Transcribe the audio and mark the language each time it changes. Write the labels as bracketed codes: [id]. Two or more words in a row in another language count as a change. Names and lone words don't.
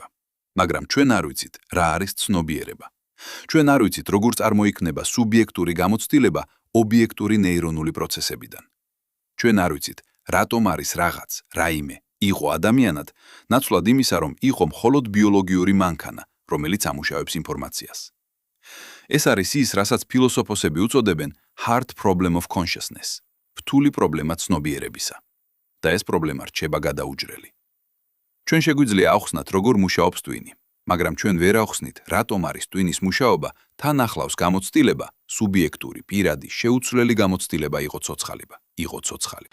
[ka] მაგრამ ჩვენ არ ვიცით, რა არის ცნობიერება. ჩვენ არ ვიცით, როგორ წარმოიქმნება სუბიექტური გამოცდილება ობიექტური ნეირონული პროცესებიდან. ჩვენ არ ვიცით, რატომ არის რაღაც, რაიმე, იყო ადამიანად, ნაცვლად იმისა, რომ იყო მხოლოდ ბიოლოგიური მანქანა, რომელიც ამუშავებს ინფორმაციას. ეს არის ის, რასაც ფილოსოფოსები უწოდებენ [en] hard problem of consciousness, [ka] რთული პრობლემა ცნობიერებისა. და ეს პრობლემა რჩება გადაუჯრელი. ჩვენ შეგვიძლია ავხსნათ, როგორ მუშაობს ტვინი, მაგრამ ჩვენ ვერ ავხსნით, რატომ არის ტვინის მუშაობა თან ახლავს გამოცდილება, სუბიექტური, პირადი, შეუცვლელი გამოცდილება იყო ცოცხალება, იყო ცოცხალი.